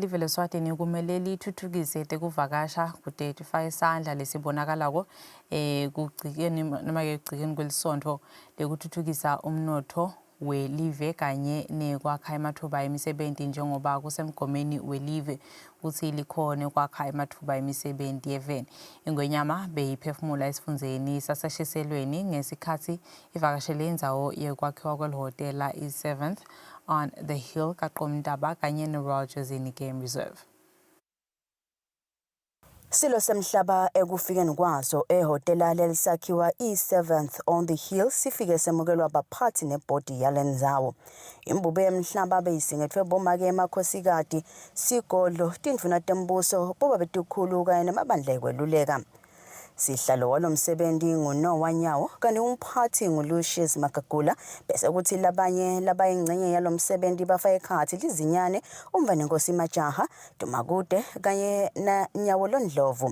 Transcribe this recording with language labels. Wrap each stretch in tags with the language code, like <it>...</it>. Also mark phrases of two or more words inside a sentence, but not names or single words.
<ss>live leSwatini kumele lithuthukise tekuvakasha kude tifake isandla lesibonakalako kugcikeni noma ke kugcikeni kwelisonto lekuthuthukisa umnotho welive kanye nekwakha emathuba emisebenzi njengoba kusemgomeni welive uthi likhona ukwakha emathuba emisebenzi yeveni. Ingwenyama beyiphefumula esifundzeni saseshiselweni ngesikhathi ivakashele indzawo yekwakhiwa kwelihhotela i-7th on the Hill kaQomtaba kanye ne-Royal Jozini Game Reserve. Silo semhlaba ekufikeni kwaso ehotela lelisakhiwa i-7th on the Hill sifike semukelwa abaphathi nebhodi yalendzawo. Imbube yemhlaba beyisingethwe bomake emakhosikazi sigodlo tindvuna tembuso boba betukhulu kanye nemabandla ekweluleka. Sihlalo walomsebenzi nguNoah Nyawo kanti umphathi nguLucius Magagula bese kuthi labanye labayingcenye yalomsebenzi bafa ekhathi lizinyane umvanenkosi Majaha Dumakude kanye na Nyawo Londlovu.</ss>